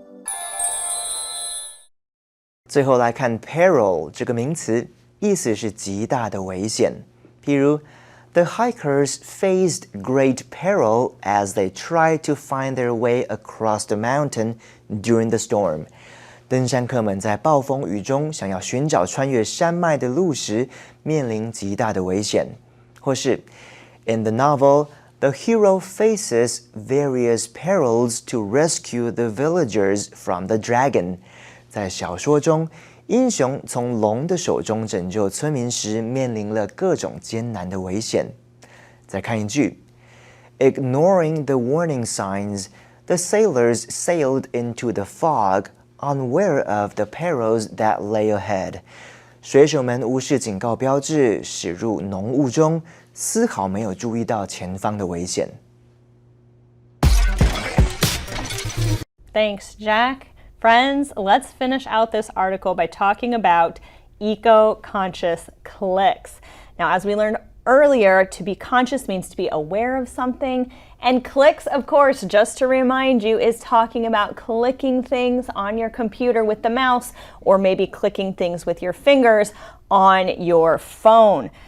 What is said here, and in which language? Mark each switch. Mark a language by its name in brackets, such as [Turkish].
[Chinese] "最后来看 peril 这个名词，意思是极大的危险。譬如 [English] The hikers faced great peril as they tried to find their way across the mountain during the storm. [Chinese] 登山客们在暴风雨中想要寻找穿越山脉的路时，面临极大的危险。或是 [English] In the novel, the hero faces various perils to rescue the villagers from the dragon. [Chinese] 在小说中，英雄从龙的手中拯救村民时，面临了各种艰难的危险。再看一句 [English] Ignoring the warning signs, the sailors sailed into the fog, unaware of the perils that lay ahead. [Chinese] 水手们无视警告标志，驶入浓雾中，丝毫没有注意到前方的危险。 [English] Thanks, Jack. Friends, let's finish out this article by talking about eco-conscious clicks. Now, as we learned earlier, to be conscious means to be aware of something. And clicks, of course, just to remind you, is talking about clicking things on your computer with the mouse, or maybe clicking things with your fingers on your phone.